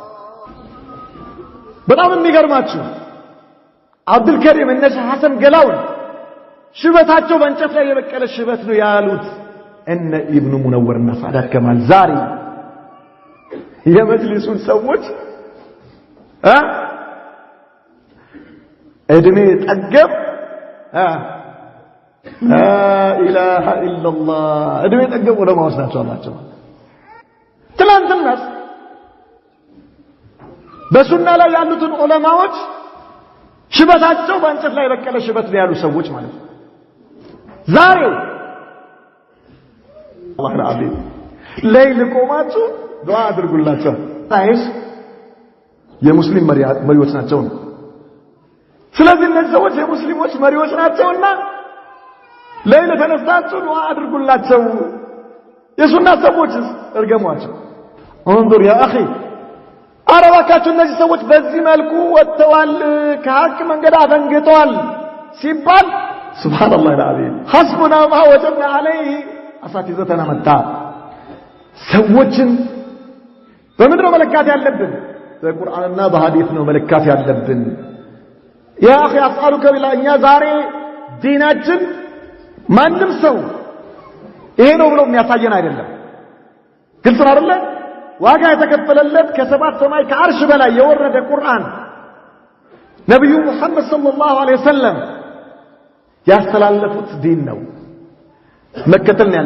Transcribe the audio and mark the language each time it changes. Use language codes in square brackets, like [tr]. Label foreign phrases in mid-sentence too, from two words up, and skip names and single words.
[am] በጣም የሚገርማችሁ አብዱል ከሪም እነሱ ሐሰን ገላውን ሽበታቸው በእንጨት ላይ የበቀለ ሽበት ነው ያሉት እነ ኢብኑ ሙነወርና ሳዳት ከማል ዛሬ የመጅሊሱን ሰዎች እድሜ ጠገብ [ar] لا إله إلا الله [am] እድሜ ጠገብ ዑለማዎች ናቸው ትላንትናስ በሱና ላይ ያሉትን ዑለማዎች ሽበታቸው በእንጨት ላይ የበቀለ ሽበት ላይ ያሉ ሰዎች ማለት ነው። ዛሬ አላህ ረአቢም ሌሊት ቆማችሁ ዱዓ አድርጉላቸው ታይስ የሙስሊም መሪዎች ናቸው። ስለዚህ እነዚህ ሰዎች የሙስሊሞች መሪዎች ናቸውና ሌሊት ተነስታችሁ ዱዓ አድርጉላቸው። የሱና ሰዎችስ እርገሟቸው። [ar] انظر يا اخي [am] አረባካችሁ እነዚህ ሰዎች በዚህ መልኩ ወጥተዋል ከሐቅ መንገድ አፈንግጠዋል ሲባል [ar] سبحان الله العظيم حسبنا ما وجدنا عليه اساتذتنا [am] መጣ ሰዎችን በምድር መለካት ያለብን በቁርአንና በሐዲስ ነው መለካት ያለብን። [ar] يا اخي اسالك بالله [am] እኛ ዛሬ ዲናችን ማንም ሰው ይሄ ነው ብሎ የሚያሳየን አይደለም። ግልጽ ነው አይደል? ዋጋ የተከፈለለት ከሰባት ሰማይ ከአርሽ በላይ የወረደ ቁርአን ነብዩ መሐመድ [ar] صلى الله عليه وسلم [am] ያስተላለፉት ዲን ነው መከተል ነው